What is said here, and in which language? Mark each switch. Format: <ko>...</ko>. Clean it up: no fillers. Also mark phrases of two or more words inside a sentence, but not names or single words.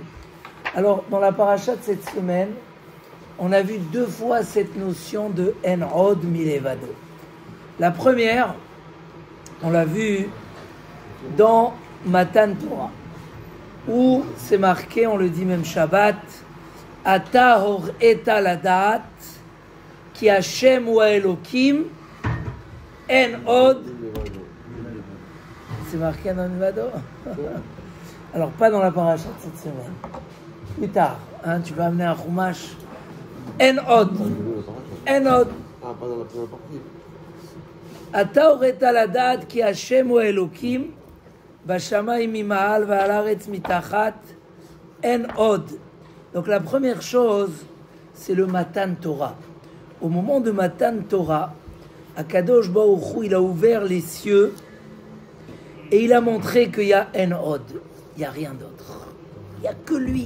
<fr>Alors, dans la paracha de cette semaine, on a vu 2 fois cette notion de</fr> <he>אין עוד מלבדו.</he> <fr>La première, on l'a vu dans</fr> <he>מתן תורה,</he> <fr>où c'est marqué, on le dit même Shabbat,</fr> <he>אתה הראת לדעת כי השם הוא אלהים, אין עוד.</he> <fr>C'est marqué</fr> <he>אין עוד מלבדו.</he> <fr>Alors, pas dans la paracha de cette semaine. Plus tard, tu vas amener un chumash.</fr> <he>אין עוד. אין עוד.</he> <fr>Pas dans la première partie.</fr> <he>אתה הראת לדעת כי השם הוא האלהים בשמים ממעל ועל הארץ מתחת. אין עוד.</he> <fr>Donc la première chose, c'est le</fr> <he>מתן תורה.</he> <fr>Au moment de</fr> <he>מתן תורה, הקדוש ברוך הוא,</he> <fr>il a ouvert les cieux et il a montré qu'il y a</fr> <he>אין עוד.</he> <fr>Il n'y a rien d'autre. Il n'y a que lui.</fr>